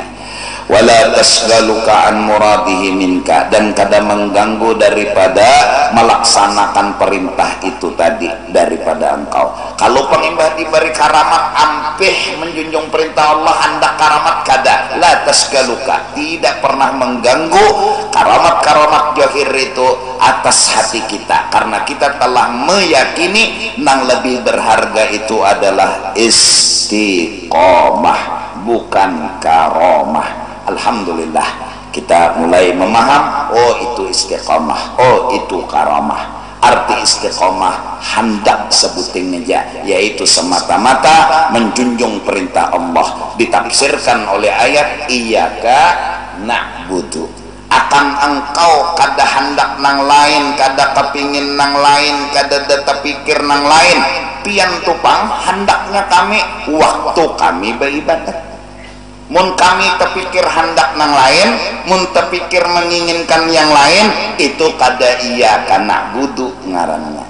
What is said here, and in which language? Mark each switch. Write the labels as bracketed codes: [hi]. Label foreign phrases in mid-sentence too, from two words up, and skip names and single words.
[ar] ولا تشغلك عن مراده منك, [id] dan kadang mengganggu daripada melaksanakan perintah itu tadi daripada engkau. [bjn] Kalau pengimbah diberi karamat ampih menjunjung perintah Allah, hendak karamat kada, [ar] لا تشغلك, [bjn] tidak pernah mengganggu karamat-karamat zahir itu atas hati kita, karena kita telah meyakini nang lebih berharga itu adalah istiqomah, bukan karomah. Alhamdulillah, kita mulai memaham, oh itu istiqomah, oh itu karamah. Arti istiqomah hendak sebuting aja, yaitu semata-mata menjunjung perintah Allah, ditafsirkan oleh ayat [ar] إياك نعبد, [bjn] akan engkau kada hendak nang lain, kada kepingin nang lain, kada data pikir nang lain, pian tupang hendaknya kami waktu kami beribadah. Mun kami terpikir hendak nang lain, mun terpikir menginginkan yang lain, itu kada [ar] إياك نعبد [bjn] ngarannya.